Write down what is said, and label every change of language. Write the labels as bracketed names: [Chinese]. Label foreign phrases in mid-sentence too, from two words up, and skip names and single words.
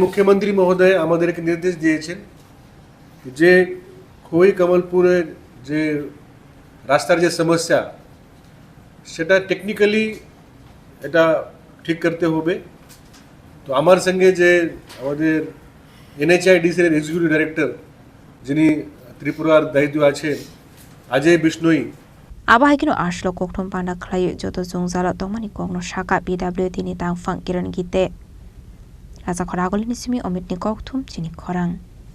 [Bangla] মুখ্যমন্ত্রী মহোদয় আমাদেরকে নির্দেশ দিয়েছেন যে খোয়াই কমলপুরের যে রাস্তার যে সমস্যা সেটা টেকনিক্যালি এটা ঠিক করতে হবে তো আমার সঙ্গে যে আমাদের NHIDCL এর [English] executive director [Bangla] যিনি ত্রিপুরার দায়িত্ব আছেন অজয় বিষ্ণোই [Kok Borok] Abahikino Ashlo Koktum Panda Klayu Joto Zungzala Tomani Kogno Shaka PWD ni Tang Fang Kiran Gite. Raza Koragol Nisimi Omit Nikoktum Chini Korang.